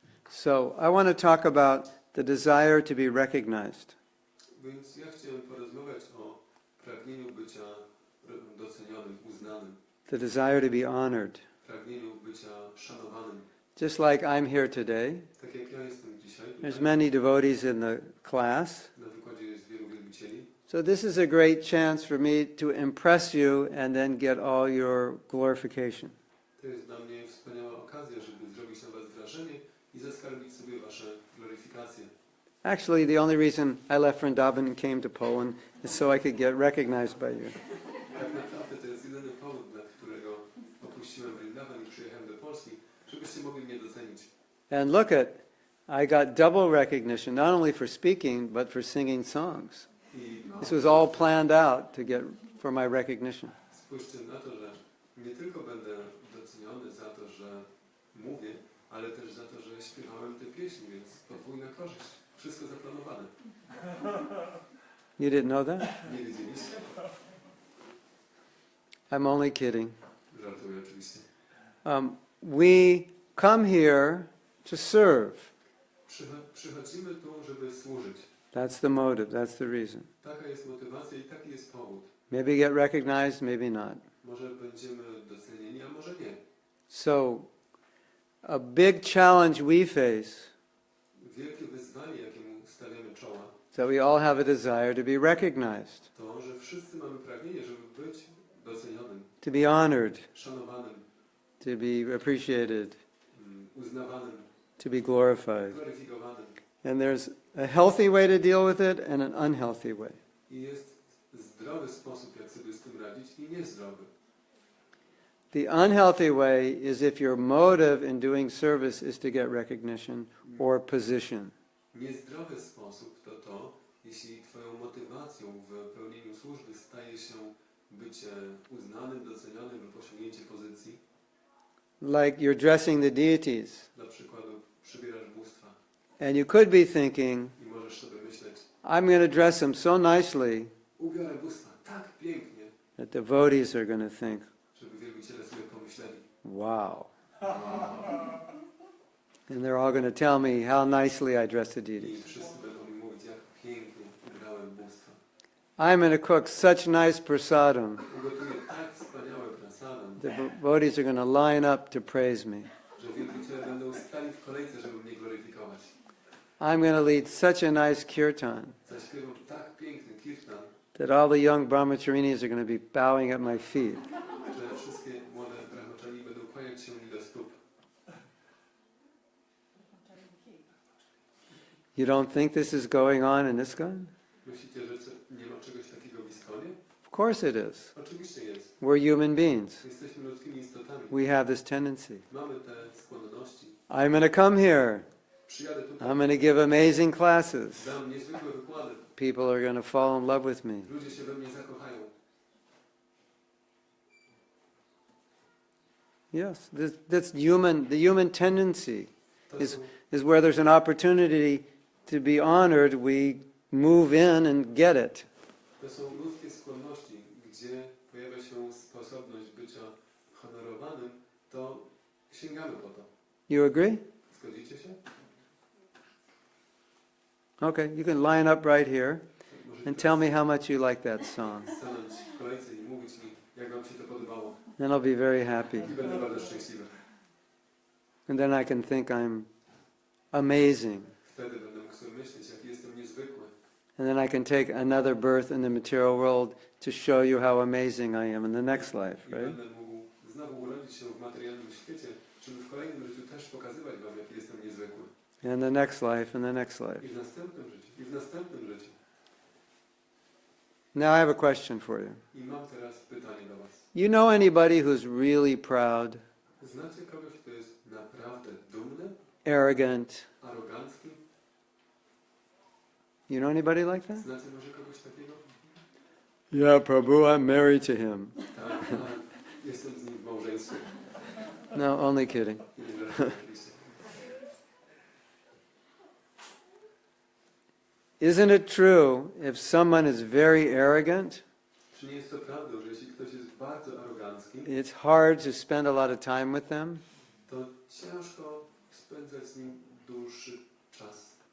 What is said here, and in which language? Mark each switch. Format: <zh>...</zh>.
<en>So I want to talk about the desire to be recognized.</en> <pl>Więc ja chciałem porozmawiać o pragnieniu bycia docenionym, uznanym.</pl> <en>The desire to be honored.</en> <pl>Pragnieniu bycia szanowanym.</pl> <en>Just like I'm here today,</en> <pl>Tak jak ja jestem dzisiaj,</pl> <en>there's</en> <pl>tutaj,</pl> <en>many devotees in the class.</en> <pl>na wykładzie jest wielu wielbicieli.</pl> <en>So this is a great chance for me to impress you and then get all your glorification.</en> <pl>To jest dla mnie wspaniała okazja, żeby zrobić na was wrażenie i zaskarbić sobie wasze gloryfikacje.</pl> <en>Actually, the only reason I left Vrindavan and came to Poland is so I could get recognized by you.</en> <pl>Tak naprawdę to jest jedyny powód, dla którego opuściłem Vrindavan i przyjechałem do Polski, żebyście mogli mnie docenić.</pl> <en>And look I got double recognition, not only for speaking, but for singing songs.</en> <pl>I</pl> <en>This was all planned out to get for my recognition.</en> <pl>spójrzcie na to, że nie tylko będę doceniony za to, że mówię, ale też za to, że śpiewałem te pieśni, więc podwójna korzyść. Wszystko zaplanowane.</pl> <en>You didn't know that?</en> <pl>Nie wiedzieliście?</pl> <en>I'm only kidding.</en> <pl>Żartuję oczywiście.</pl> <en>We come here to serve.</en> <pl>Przychodzimy tu, żeby służyć.</pl> <en>That's the motive, that's the reason.</en> <pl>Taka jest motywacja i taki jest powód.</pl> <en>Maybe get recognized, maybe not.</en> <pl>Może będziemy docenieni, a może nie.</pl> <en>So, a big challenge we face</en> <pl>Wielkie wyzwanie, jakiemu stawiamy czoła,</pl> <en>is that we all have a desire to be recognized,</en> <pl>to, że wszyscy mamy pragnienie, żeby być docenionym,</pl> <en>to be honored,</en> <pl>szanowanym,</pl> <en>to be appreciated,</en> <pl>uznawanym,</pl> <en>to be glorified.</en> <pl>gloryfikowanym.</pl> <en>And there's a healthy way to deal with it and an unhealthy way.</en> <pl>I jest zdrowy sposób, jak sobie z tym radzić i niezdrowy.</pl> <en>The unhealthy way is if your motive in doing service is to get recognition or position.</en> <pl>Niezdrowy sposób to, jeśli twoją motywacją w pełnieniu służby staje się bycie uznanym, docenionym lub osiągnięcie pozycji.</pl> <en>Like you're dressing the deities.</en> <pl>Dla przykładu, przybierasz bóstwa</pl> <en>And you could be thinking,</en> <pl>i możesz sobie myśleć,</pl> <en>I'm going to dress them so nicely</en> <pl>ubiorę bóstwa tak pięknie,</pl> <en>that devotees are going to think,</en> <pl>żeby wielbiciele sobie pomyśleli,</pl> <en>wow. And they're all going to tell me how nicely I dress the</en> <pl>i</pl> <en>deities.</en> <pl>wszyscy będą mi mówić, jak pięknie ubrałem bóstwa.</pl> <en>I'm going to cook such nice prasadam.</en> <pl>Ugotuję tak wspaniałe prasadam,</pl> <en>The devotees are going to line up to praise me.</en> <pl>że wielbiciele będą stali w kolejce, żeby mnie gloryfikować.</pl> <en>I'm going to lead such a nice kirtan</en> <pl>Zaśpiewam tak piękny kirtan,</pl> <en>that all the young brahmacharinis are going to be bowing at my feet.</en> <pl>że wszystkie młode brahmaczani będą kłaniać się mi do stóp.</pl> <en>You don't think this is going on in ISKCON?</en> <pl>Myślicie, że nie ma czegoś takiego w Iskonie?</pl> <en>Of Of course it is.</en> <pl>Oczywiście jest.</pl> <en>We're human beings.</en> <pl>Jesteśmy ludzkimi istotami.</pl> <en>We have this tendency.</en> <pl>Mamy te skłonności.</pl> <en>I'm going to come here.</en> <pl>Przyjadę tutaj.</pl> <en>I'm going to give amazing classes.</en> <pl>Dam niezwykłe wykłady.</pl> <en>People are going to fall in love with me.</en> <pl>Ludzie się we mnie zakochają.</pl> <en>Yes, that's human. The human tendency</en> <pl>To</pl> <en>is</en> <pl>są,</pl> <en>where there's an opportunity to be honored, we move in and get it.</en> <pl>to są ludzkie skłonności, gdzie pojawia się sposobność bycia honorowanym, to sięgamy po to.</pl> <en>You agree?</en> <pl>Zgodzicie się?</pl> <en>Okay, you can line up right here</en> <pl>Możecie</pl> <en>and tell me how much you like that song.</en> <pl>stanąć w kolejce i mówić mi, jak wam się to podobało.</pl> <en>Then I'll be very happy.</en> <pl>I będę bardzo szczęśliwy.</pl> <en>And then I can think I'm amazing.</en> <pl>Wtedy będę mógł sobie myśleć, jaki jestem niezwykły.</pl> <en>And then I can take another birth in the material world to show you how amazing I am in the next life,</en> <pl>I</pl> <en>right?</en> <pl>będę mógł znowu urodzić się w materialnym świecie, żeby w kolejnym życiu też pokazywać wam, jaki jestem niezwykły.</pl> <en>And the next life, and the next life.</en> <pl>I w następnym życiu, i w następnym życiu.</pl> <en>Now I have a question for you.</en> <pl>I mam teraz pytanie do was.</pl> <en>You know anybody who's really proud,</en> <pl>Znacie kogoś, kto jest naprawdę dumny,</pl> <en>arrogant?</en> <pl>arogancki?</pl> <en>You know anybody like that?</en> <pl>Znacie może kogoś takiego?</pl> <en>Yeah, Prabhu, I'm married to him.</en> <pl>Tak, jestem z nim w małżeństwie.</pl> <en>No, only kidding.</en> <pl>Nie żartuję oczywiście.</pl> <en>Isn't it true if someone is very arrogant,</en> <pl>Czy nie jest to prawdą, że jeśli ktoś jest bardzo arogancki,</pl> <en>it's hard to spend a lot of time with them?</en> <pl>to ciężko spędzać z nim dłuższy czas.</pl>